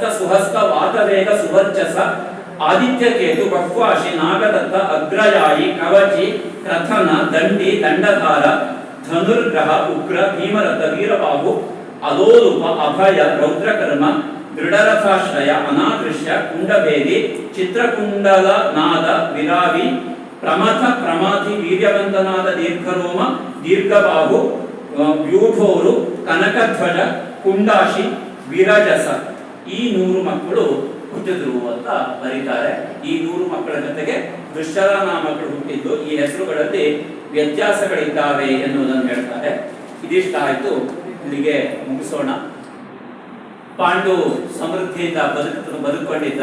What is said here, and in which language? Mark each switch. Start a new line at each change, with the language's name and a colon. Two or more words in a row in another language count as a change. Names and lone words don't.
Kannada: ಸುಹಸ್ತ, ವಾತವೇಗ, ಸುವರ್ಚಸ, ಆದಿತ್ಯಕೇತು, ಬಕ್ವಾಶಿ, ನಾಗದತ್ತ, ಅಗ್ರಯಾಯಿ, ಕವಚಿ, ಕ್ರಥನ, ದಂಡಿ, ದಂಡಧಾರ, ಧನುರ್ಗ್ರಹ, ಉಗ್ರ, ಭೀಮರಥ, ವೀರಬಾಹು, ಅಲೋಲುಪ, ಅಭಯ, ರೌದ್ರಕರ್ಮ, ದೃಢರಥಾಶ್ರಯ, ಅನಾದೃಶ್ಯ, ಕುಂಡಭೇದಿ, ಚಿತ್ರಕುಂಡಲ ನಾದ, ವಿರಾವಿ, ಪ್ರಮಥ, ಪ್ರಮಾಥಿ, ವೀರ್ಯವಂತನಾದ, ದೀರ್ಘರೋಮ, ದೀರ್ಘಬಾಹು, ವ್ಯೂಢೋರು, ಕನಕಧ್ವಜ, ಕುಂಡಾಶಿ, ವಿರಜಸ. ಈ 100 ಮಕ್ಕಳು ಹುಟ್ಟಿದ್ರು ಅಂತ ಬರೀತಾರೆ. ಈ 100 ಮಕ್ಕಳ ಜೊತೆಗೆ ದುಶ್ಶಲ ನಾಮಗಳು ಹುಟ್ಟಿದ್ದು. ಈ ಹೆಸರುಗಳಲ್ಲಿ ವ್ಯತ್ಯಾಸಗಳಿದ್ದಾವೆ ಎನ್ನುವುದನ್ನು ಹೇಳ್ತಾರೆ. ಇದಿಷ್ಟ ಆಯ್ತು, ಇಲ್ಲಿಗೆ ಮುಗಿಸೋಣ. ಪಾಂಡು ಸಮೃದ್ಧಿಯಿಂದ ಬದುಕೊಂಡಿದ್ದ.